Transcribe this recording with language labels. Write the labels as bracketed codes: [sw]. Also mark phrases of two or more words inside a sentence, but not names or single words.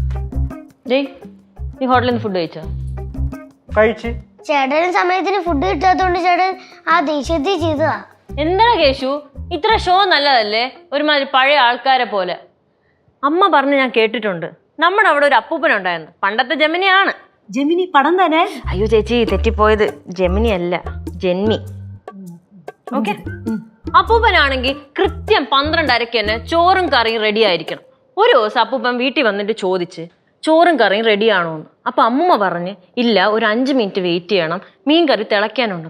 [ml] നീ ഹോട്ടലിൽ നിന്ന് ഫുഡ് കഴിച്ചോ? കഴിച്ച്. ചേട്ടന് സമയത്തിന് ഫുഡ് കിട്ടാത്തോണ്ട് ചേട്ടൻ ആ ദേഷ്യത്തിൽ ചെയ്തതാ. എന്താ കേശു, ഇത്ര ഷോ നല്ലതല്ലേ? ഒരുമാതിരി പഴയ ആൾക്കാരെ പോലെ. അമ്മ പറഞ്ഞ് ഞാൻ കേട്ടിട്ടുണ്ട്, നമ്മുടെ അവിടെ ഒരു അപ്പൂപ്പൻ ഉണ്ടായിരുന്നു. പണ്ടത്തെ ജെമിനിയാണ്. [ta] ஜெமினி படம் தானே? [ml] അയ്യോ ചേച്ചി, തെറ്റിപ്പോയത്. ജെമിനി അല്ല, ജെന്മി. ഓക്കെ. അപ്പൂപ്പനാണെങ്കിൽ കൃത്യം 12:30 തന്നെ ചോറും കറിയും റെഡി ആയിരിക്കണം. ഒരു ദിവസം അപ്പൂപ്പൻ വീട്ടിൽ വന്നിട്ട് ചോദിച്ച് ചോറും കറിയും റെഡിയാണോ എന്ന്. അപ്പൊ അമ്മൂമ്മ പറഞ്ഞ് ഇല്ല, ഒരു 5 മിനിറ്റ് വെയിറ്റ് ചെയ്യണം, മീൻ കറി തിളയ്ക്കാനുണ്ടെന്ന്.